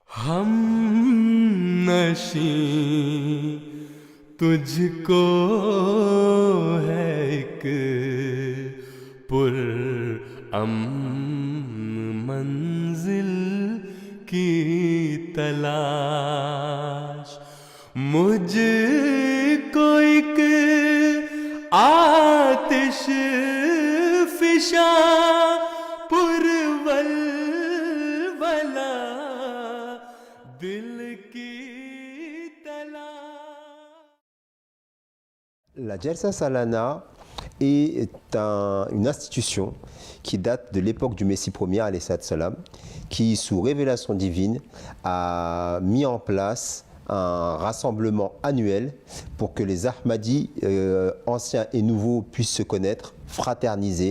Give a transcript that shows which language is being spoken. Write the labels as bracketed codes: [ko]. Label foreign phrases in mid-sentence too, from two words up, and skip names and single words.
[ur] ہم نشیں تجھ کو ہے ایک پر منزل کی تلاش، مجھ کو ایک آتش فشاں پر ولولہ دل کی تلاش. [fr] La Jalsa Salana est une institution qui date de l'époque du Messie premier, [ar] عليه السلام, [fr] qui, sous révélation divine, a mis en place un rassemblement annuel pour que les Ahmadis, anciens et nouveaux, puissent se connaître, fraterniser.